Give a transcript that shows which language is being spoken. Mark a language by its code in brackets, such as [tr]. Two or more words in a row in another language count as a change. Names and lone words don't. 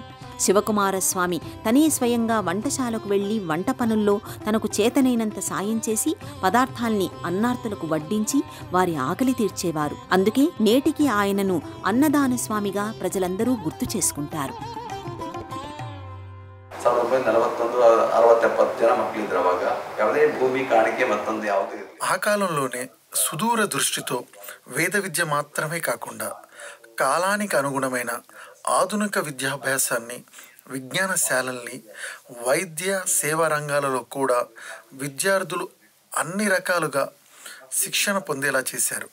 [te] శివకుమారస్వామి తనే స్వయంగా వంటశాలకు వెళ్లి వంట పనుల్లో తనకు చేతనైనంత సాయం చేసి పదార్థాల్ని అన్నార్తులకు వడ్డించి వారి ఆకలి తీర్చేవారు. అందుకే నేటికి ఆయనను అన్నదాన స్వామిగా ప్రజలందరూ గుర్తు చేసుకుంటారు. [kn] 1941-60-70 ಜನ ಮಕ್ಕಳಿದ್ರು. ಅವಾಗ ಯಾವುದೇ ಭೂಮಿ ಕಾಣಿಕೆ ಮತ್ತೊಂದು ಯಾವುದೇ [te] ఆ కాలంలోనే సుదూర దృష్టితో వేద విద్య మాత్రమే కాకుండా కాలానికి అనుగుణమైన ఆధునిక విద్యాభ్యాసాన్ని, విజ్ఞానశాలల్ని, వైద్య సేవా రంగాలలో కూడా విద్యార్థులు అన్ని రకాలుగా శిక్షణ పొందేలా చేశారు.